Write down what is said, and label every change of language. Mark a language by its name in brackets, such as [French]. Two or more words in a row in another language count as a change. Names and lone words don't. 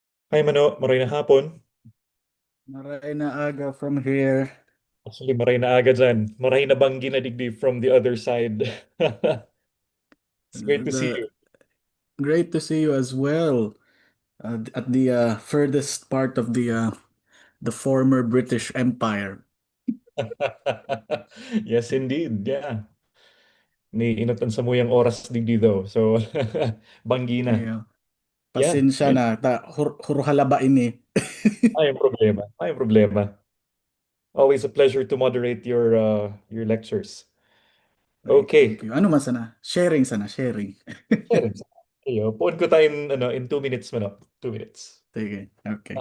[Bikol] Hi Mano, maray na hapon. Maray na aga [English] from here. Actually, [Bikol] maray na aga dyan. Maray na banggi na digdi [English] from the other side. It's great to see The you. Great to see you as well. At the furthest part of the former British Empire. Yes, indeed. Yeah. [Bikol] Ni inutan sa mo yung oras digdi though. So, banggi na. Kaya [English] Yeah. [Bikol] pasensya [English] And, [Bikol] na huro halaba ini. ay, problema. Ay, problema. [English] Always a pleasure to moderate your lectures. Ay, thank Okay. you. [Bikol] Ano man sana? Sharing sana, sharing. Sharon. Ayo, puun ko tayo [English] in 2 minutes, [Bikol] Mano. [English] 2 minutes. [Bikol] Sige, okay.